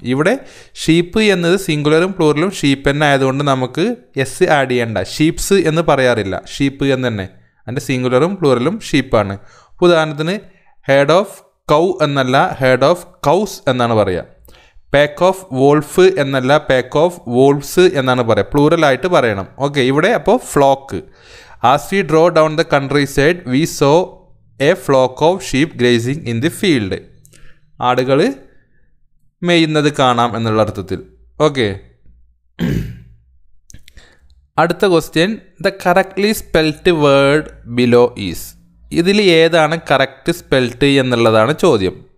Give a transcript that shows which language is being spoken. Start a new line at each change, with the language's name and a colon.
Malayalam: ഇവിടെ ഷീപ്പ് എന്നത് സിംഗുലറും പ്ലൂറലും ഷീപ്പ് തന്നെ ആയതുകൊണ്ട് നമുക്ക് എസ് ആഡ് ചെയ്യേണ്ട. ഷീപ്സ് എന്ന് പറയാറില്ല, ഷീപ്പ് എന്ന് തന്നെ. അതിൻ്റെ സിംഗുലറും പ്ലൂറലും ഷീപ്പാണ്. ഉദാഹരണത്തിന്
English: head of cow
Malayalam: എന്നല്ല,
English: head of cows
Malayalam: എന്നാണ് പറയുക.
English: pack of wolf
Malayalam: എന്നല്ല,
English: pack of wolfs
Malayalam: എന്നാണ് പറയുക. പ്ലൂറലായിട്ട് പറയണം. ഓക്കെ, ഇവിടെ അപ്പോൾ flock.
English: As we draw down the countryside, we saw a flock of sheep grazing in the field.
Malayalam: ആടുകൾ മേയുന്നത് കാണാം എന്നുള്ള അർത്ഥത്തിൽ. ഓക്കെ, അടുത്ത question.
English: The correctly spelt word below is.
Malayalam: ഇതിൽ ഏതാണ് കറക്റ്റ് സ്പെൽറ്റ് എന്നുള്ളതാണ് ചോദ്യം.